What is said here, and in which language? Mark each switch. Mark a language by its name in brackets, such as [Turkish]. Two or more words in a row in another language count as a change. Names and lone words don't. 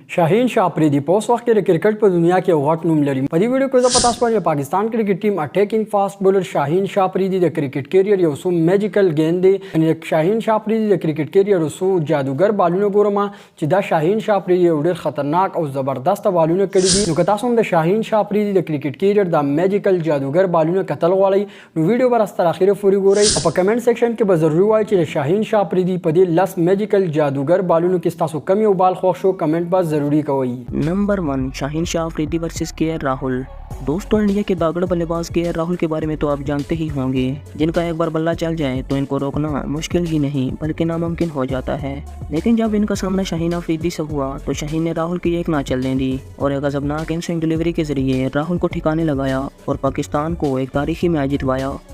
[Pashto] शाहीन शाह अफरीदी په اوس وخت کې د کرکټ په دنیا کې یو غټ نوم لري. په دې ویډیو کې زه پتا سپارم چې پاکستان [English] cricket team attacking fast bowler [Pashto] شاهین شاه افریدي د [English] cricket career [Pashto] یو څو میجیکل گیند دی. یعنی شاهین شاه افریدي د [English] cricket career [Pashto] یو څو جادوګر بالونه ګورم چې دا شاهین شاه افریدي یو ډېر خطرناک او زبردست بالونه کړي دي. نو که تاسو هم د شاهین شاه افریدي د [English] cricket career [Pashto] د میجیکل جادوګر بالونه کتل غواړئ نو ویډیو به تر اخره پورې ګورئ او په [English] comment section [Pashto] کې به ضروري وایئ چې شاهین شاه افریدي په دې 10 میجیکل جادوګر بالونو کې تاسو کم یو بال خوښ شو کمنټ به ضروري کوئ. [Hindi] नंबर 1 शाहीन शाह अफरीदी वर्सेस केएल राहुल। दोस्तों, इंडिया के दागड़ बल्लेबाज केएल राहुल के बारे में तो आप जानते ही होंगे, जिनका एक बार बल्ला चल जाए तो इनको रोकना मुश्किल ही नहीं बल्कि नामुमकिन हो जाता है। लेकिन जब इनका सामना शाहीन अफरीदी से हुआ तो शाहीन ने राहुल की एक ना चलने दी और एक गजबनाक [English] in swing delivery [Hindi] के जरिए राहुल को ठिकाने लगाया और पाकिस्तान को एक तारीखी मैच जितवाया।